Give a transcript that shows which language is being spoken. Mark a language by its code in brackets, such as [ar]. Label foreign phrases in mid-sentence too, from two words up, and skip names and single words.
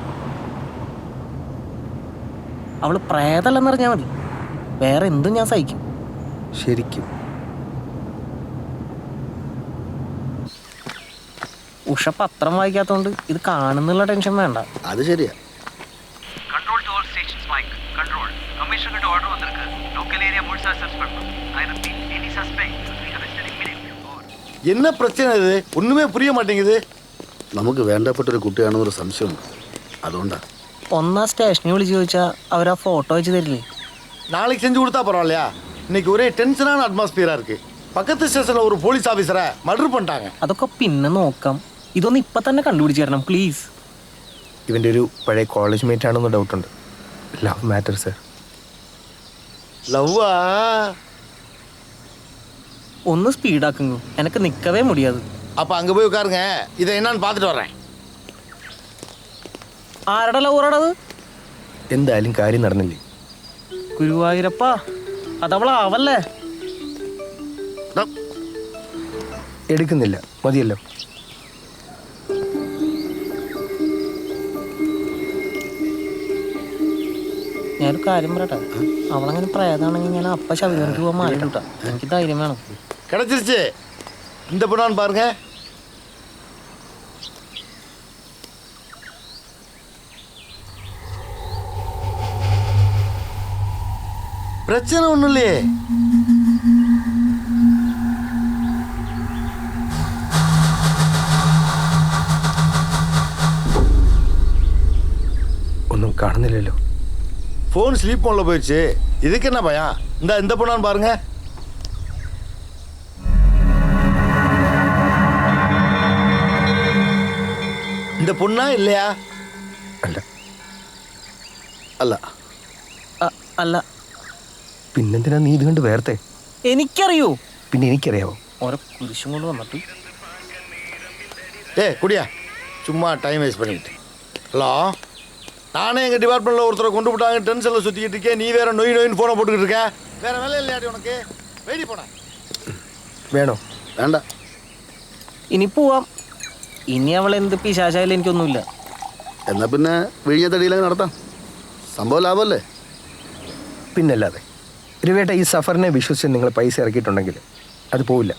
[ml] അവള് പ്രേതല്ലെന്നറിഞ്ഞാൽ മതി, വേറെ എന്തും ഞാൻ സഹിക്കും. ശരിക്കും ഉഷ പത്രം വായിക്കാത്തോണ്ട് ഇത് കാണുന്നുള്ള ടെൻഷൻ വേണ്ട. അത് ശരിയാ. [en] Control to all stations, Mike. Control. Commissioner to order வந்திருக்கு. Local area முழுசா search பண்ணணும். I repeat, any suspect will be arrested immediately. Over. [ta] என்ன பிரச்சனை இது? ஒண்ணுமே புரிய மாட்டேங்குது. [ml] നമുക്ക് വേണ്ടപ്പെട്ടൊരു കുട്ടിയാണെന്നൊരു സംശയമുണ്ട്, അതുകൊണ്ടാ. ഒന്നാ സ്റ്റേഷനിൽ വിളിച്ച് ചോദിച്ചാൽ അവരാ ഫോട്ടോ വെച്ച് തരില്ലേ? [ta] நாளைக்கு செஞ்சு கொடுத்தா பரவாயில்லையா? இன்னைக்கு ஒரே டென்ஷனான அட்மாஸ்பியரா இருக்கு. பக்கத்து ஸ்டேஷன்ல ஒரு போலீஸ் ஆபீசரை மர்டர் பண்ணிட்டாங்க. [ml] അതൊക്കെ പിന്നെ നോക്കാം. ഇതൊന്നും ഇപ്പൊ തന്നെ കണ്ടുപിടിച്ച് തരണം പ്ലീസ്. ഇവൻ്റെ ഒരു പഴയ [en] college mate [ml] ആണെന്ന് ഡൗട്ടുണ്ട്. [en] love matter [ml] സർ. [ta] லவ்வா? [ml] ഒന്ന് സ്പീഡാക്കുന്നു, എനിക്ക് നിൽക്കവേ മുടിയാത്. [ta] அப்ப அங்க போய் உட்காருங்க, இதை என்னன்னு பார்த்துட்டு வர்றேன். [ml] ആരുടെ ലവറാണത്? എന്തായാലും കാര്യം നടന്നില്ലേ? ഗുരുവായൂരപ്പ, അതവളാവല്ലേ? എടുക്കുന്നില്ല, മതിയല്ലോ. ഞാനൊരു കാര്യം പറയട്ടെ, അവളങ്ങനെ പ്രേതാണെങ്കിൽ ഞാൻ അപ്പ ശബരിമലയ്ക്ക് പോകാൻ മാറിയിട്ടാ. എനിക്ക് ധൈര്യം വേണം. [ta] கிடைச்சிருச்சு. இந்த பொண்ணான்னு பாருங்க. பிரச்சனை ஒண்ணும் இல்லையே. [ml] ഒന്നും കാണുന്നില്ലല്ലോ. [ta] ஃபோன் [en] sleep mode [ta] போயிடுச்சு. இதுக்கு என்ன பயம்? இந்த பொண்ணான்னு பாருங்க. இந்த பொண்ணா இல்லையா? [ml] അല്ല. അല്ല. അല്ല. പിന്നെന്തിനാ നീ ഇത് കണ്ട് വേർത്തെ? എനിക്കറിയോ. പിന്നെ എനിക്കറിയാവോ? ഓരോ കുരിശും കൊണ്ട് വന്നിട്ട്. [ta] குடியா, சும்மா டைம் வேஸ்ட் பண்ணிக்கிட்டு. ஹலோ, நானே எங்கள் டிபார்ட்மெண்ட்டில் ஒருத்தரை கொண்டு விட்டாங்க, டென்ஷனில் சுற்றிக்கிட்டு இருக்கேன். நீ வேற நொயின்னு ஃபோனை போட்டுக்கிட்டு இருக்க. வேற வேலை இல்லையாடி உனக்கு? வெயிடி போன [ml] വേണോ? വേണ്ട. ഇനി പോവാം. ഇനി അവൾ എന്ത് പിശാചായാലും എനിക്കൊന്നുമില്ല. എന്നാ പിന്നെ വിഴിഞ്ഞത്തടിയിലങ്ങ് നടത്താം. സംഭവം ലാഭമല്ലേ? പിന്നല്ലാതെ. രവേട്ട, ഈ സഫറിനെ വിശ്വസിച്ച് നിങ്ങൾ പൈസ ഇറക്കിയിട്ടുണ്ടെങ്കിൽ അത് പോവില്ല.